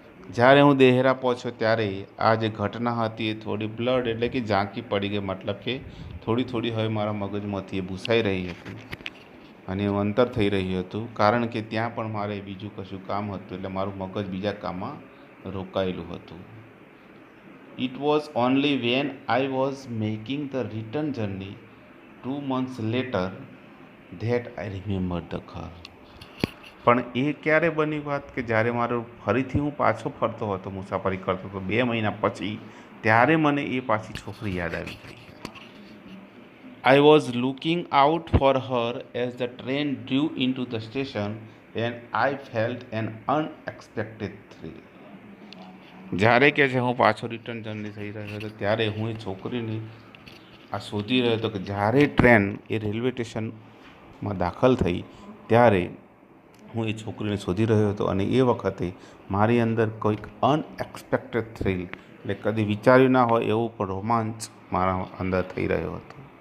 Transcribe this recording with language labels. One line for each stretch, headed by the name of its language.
Gujarati: જ્યારે હું દેહરા પહોંચ્યો ત્યારે આ જે ઘટના હતી એ થોડી બ્લડ એટલે કે ઝાંકી પડી ગઈ, મતલબ કે થોડી થોડી હવે મારા મગજમાંથી એ ભૂસાઈ રહી હતી અને એવું અંતર થઈ રહ્યું હતું, કારણ કે ત્યાં પણ મારે બીજું કશું કામ હતું એટલે મારું મગજ બીજા કામમાં રોકાયેલું હતું.
English: It was only when I was making the return journey 2 months later that I remembered the girl.
Gujarati: પણ એ ક્યારે બની વાત કે જ્યારે મારો ફરીથી હું પાછો ફરતો હતો, મુસાફરી કરતો હતો 2 મહિના પછી, ત્યારે મને એ પાછી છોકરી યાદ આવી ગઈ.
English: I was looking out for her as the train drew into the station and I felt an unexpected thrill.
Gujarati: જ્યારે કે છે હું પાછો રિટર્ન જર્ની થઈ રહ્યો હતો ત્યારે હું એ છોકરીને આ શોધી રહ્યો હતો કે જ્યારે ટ્રેન એ રેલવે સ્ટેશનમાં દાખલ થઈ ત્યારે હું એ છોકરીને શોધી રહ્યો હતો અને એ વખતે મારી અંદર કોઈક અનએક્સપેક્ટેડ થ્રિલ, એટલે કદી વિચાર્યું ના હોય એવું પણ રોમાંચ મારા અંદર થઈ રહ્યો હતો.